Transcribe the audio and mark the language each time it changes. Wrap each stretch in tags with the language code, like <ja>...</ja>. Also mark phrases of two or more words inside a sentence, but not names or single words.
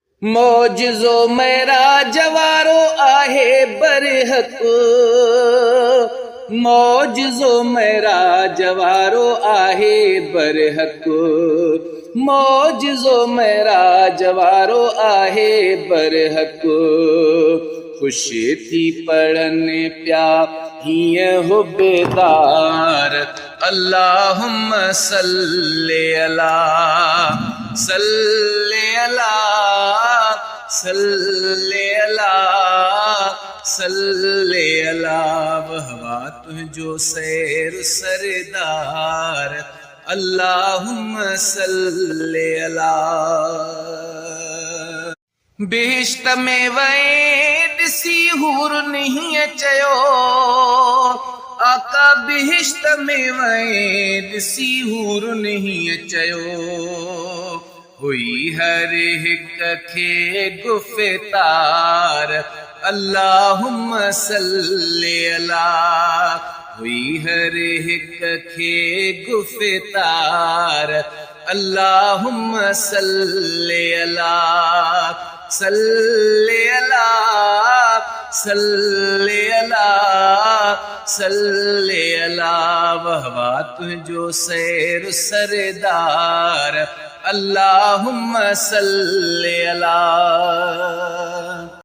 <sd>मौजिज़ो मेरा जवारो आहे बरहक, मौजिज़ो मेरा जवारो आहे बरहक, मौजिज़ो मेरा जवारो आहे बरहक। खुशी थी पढ़नि प्या हीअं हो बेदार,</sd> <ar>اللهم صل على صل على صل على صل على.</ar> <sd>वहवा तुझो सैर सरदार,</sd> <ar>اللهم صل على.</ar> <sd>बिहिश्त में वए ॾिसी हूर नहीं चयो, आका बिहिश्त में वए ॾिसी हूर नहीं चयो। हुई हर हिक खे गुफ़्तार,</sd> <ar>اللهم صل على.</ar> <sd>हुई हर हिक खे गुफ़्तार,</sd> <ar>اللهم صل على صل على صل على صل على.</ar> <sd>वहवा तुझो सैर सरदार,</sd> <ar>اللهم صل على.</ar>